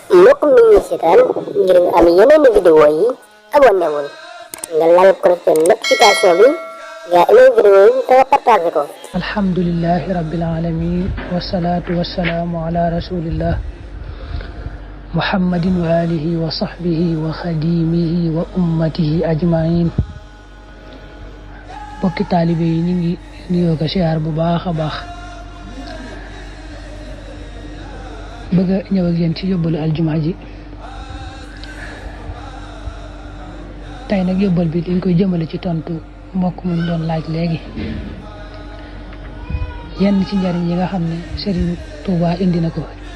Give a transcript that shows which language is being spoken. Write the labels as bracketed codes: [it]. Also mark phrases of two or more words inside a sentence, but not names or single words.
[wo] mbokk mi ñu seetaan ngir nga am yeneen vidéo yi abonné wul nga laal [fr] cloche de notification [wo] bi nga amee vidéo yi te nga partagé ko. [ar] الحمد لله رب العالمين والصلاة والسلام على رسول الله محمد وعلى آله وصحبه وخادمه وأمته أجمعين. [wo] bokki taalibe yi ñu ngi nuyoo ko siyaar bu baax a baax, bëgg a ñëw ak yéen ci yóbbalu aljuma ji. tey nag yóbbal bi dañ koy jëmale ci tontu mbokk mu ñu doon laaj léegi yenn ci njariñ yi nga xam ne Serigne Touba indi na ko.